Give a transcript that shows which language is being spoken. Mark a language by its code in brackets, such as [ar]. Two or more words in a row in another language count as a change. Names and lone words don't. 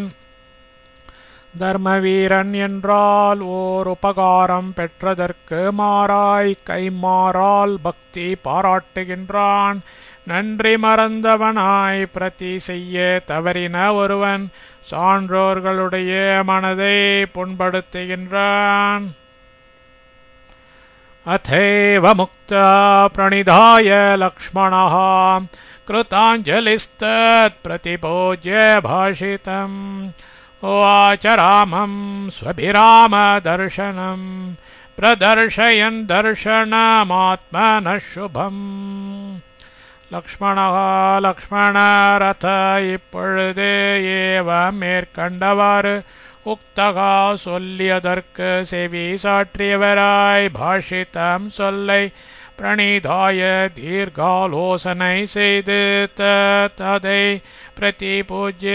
[ta] தர்மவீரன் என்றால் ஓர் உபகாரம் பெற்றதற்கு மாறாய் கைமாறால் பக்தி பாராட்டுகின்றான். நன்றி மறந்தவனாய் பிரதி செய்ய தவறின ஒருவன் சான்றோர்களுடைய மனதை புண்படுத்துகின்றான். [sa] अथैव मुक्ता प्रणिधाय लक्ष्मणः कृताञ्जलिस्तत्प्रतिपूज्य भाषितम्. उवाच रामं स्वभिरामदर्शनं प्रदर्शयन् दर्शनमात्मनः शुभम्. [ta] லக்ஷ்மணா லக்ஷ்மணரத இப்பொழுது ஏவ மேற்கண்டவாறு உக்தகா சொல்லியதற்கு செவி சாற்றியவராய் பாஷிதம் சொல்லை பிரணிதாய தீர்காலோசனை செய்து ததை பிரதி பூஜ்ய